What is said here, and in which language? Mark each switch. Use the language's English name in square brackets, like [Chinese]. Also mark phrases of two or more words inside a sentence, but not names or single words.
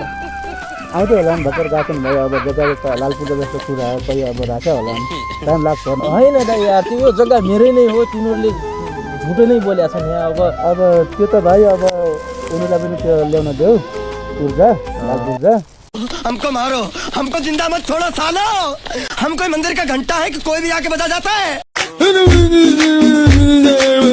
[Nepali] आउँदै होला नि भर्खर गएको नि भयो अब जग्गा लाल पूर्जा जस्तो कुरा हो कोही अब राख्यो होला नि टाइम लाग्छ होइन दाइ यार त्यो जग्गा मेरै नै हो तिनीहरूले झुटो नै बोलेको छ नि अब त्यो त भाइ अब उनीलाई पनि त्यो ल्याउन देऊ पूर्जा लाल पूर्जा [Hindi] हमको मारो हमको जिंदा मत छोड़ो सालो हम कोई मंदिर का घंटा है कि कोई भी आके बजा जाता है